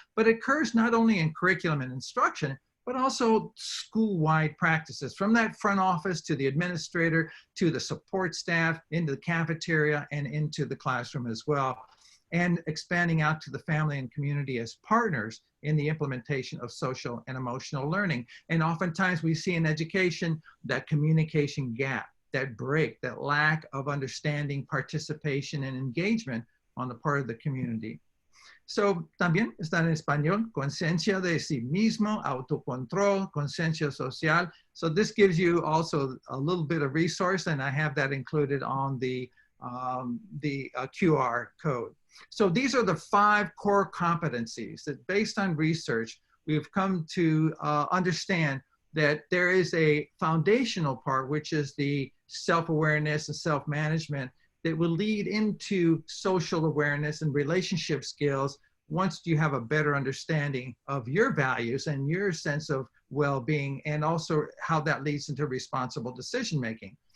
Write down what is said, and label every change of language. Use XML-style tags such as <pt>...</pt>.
<en>But it occurs not only in curriculum and instruction, but also school-wide practices, from that front office to the administrator, to the support staff, into the cafeteria, and into the classroom as well, and expanding out to the family and community as partners in the implementation of social and emotional learning. And oftentimes we see in education that communication gap, that break, that lack of understanding, participation, and engagement on the part of the community.</en> <es>So, también está en español, conciencia de sí mismo, autocontrol, conciencia social.</es> <en>So this gives you also a little bit of resource, and I have that included on the QR code. So these are the 5 core competencies that, based on research, we've come to understand that there is a foundational part, which is the self-awareness and self-management, that will lead into social awareness and relationship skills once you have a better understanding of your values and your sense of well-being, and also how that leads into responsible decision-making.</en>